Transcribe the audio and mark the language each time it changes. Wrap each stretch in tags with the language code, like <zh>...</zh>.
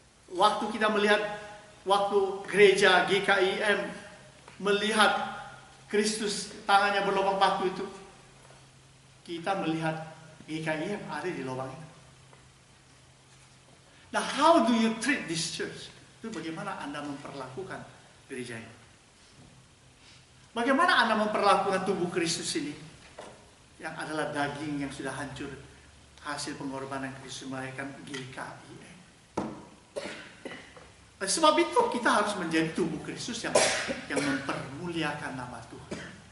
<id>Waktu kita melihat, waktu gereja GKIM melihat Kristus tangannya berlubang paku itu, kita melihat GKIM ada di lubang itu.</id> <en>Nah, how do you treat this church?</en> <id>Itu bagaimana Anda memperlakukan gereja ini? Bagaimana Anda memperlakukan tubuh Kristus ini? Yang adalah daging yang sudah hancur. Hasil pengorbanan Kristus melahirkan GKIM. Sebab itu kita harus menjadi tubuh Kristus yang mempermuliakan nama Tuhan.</id>